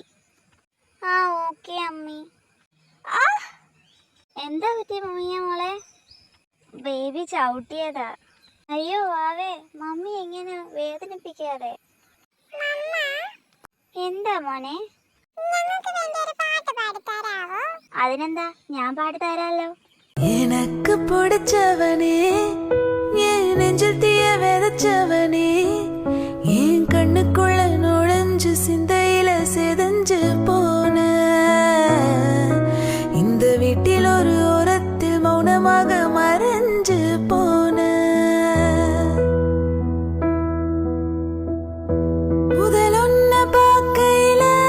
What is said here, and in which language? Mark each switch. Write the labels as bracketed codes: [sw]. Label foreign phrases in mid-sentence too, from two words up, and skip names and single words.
[ml] ആ ഓക്കെ അമ്മി. ആ എന്താ പറ്റി മമ്മിയ മോളെ? ബേബി ചവിട്ടിയതാ. അയ്യോ വാവേ, മമ്മി എങ്ങനെ വേദനിപ്പിക്കാതെ. എന്താ മോനെ? അതിനെന്താ, ഞാൻ പാടിത്തരാലോ. [ta] எனக்கு பிடிச்சவனே, என் நெஞ்சில் தீய விதைச்சவனே, என் கண்ணுக்குள்ள நுழைஞ்சு சிந்தையில செதஞ்சு போன, இந்த வீட்டில் ஒரு ஓரத்தில் மௌனமாக மறைஞ்சு போன, முதல் ஒன்ன பார்க்கையில